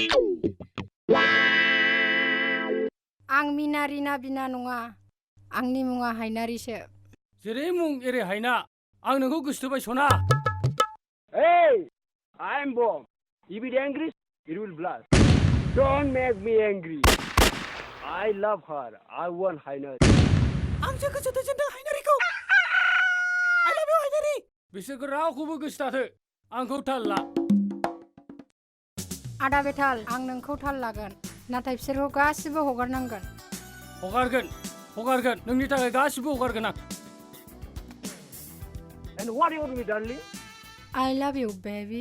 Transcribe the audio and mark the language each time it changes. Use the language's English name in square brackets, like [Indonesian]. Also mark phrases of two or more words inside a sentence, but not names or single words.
[Bodo] आं मिनारिना बिना नङा आंनि मुङा हायनारिसो जेरै मुं एरै हायना आं नोंखौ गोसोथोबाय सना [English] Hey I'm bomb if it angry it will blast don't make me angry I love her I want Hainari [Bodo] आंसो गोसोथोजोबदों हायनारिखौ [English] I love you हायनारि [Bodo] बिसोरखौ रावखौबो गोसोथाथो आंखौ थाल ला आदा बेथाल आं नोंखौ थाल लागोन नाथाय बिसोरखौ गासिबो हगारनांगोन हगारगोन नोंनि थाखाय गासिबो हगारगोन आं [English] And what you want me darling I love you baby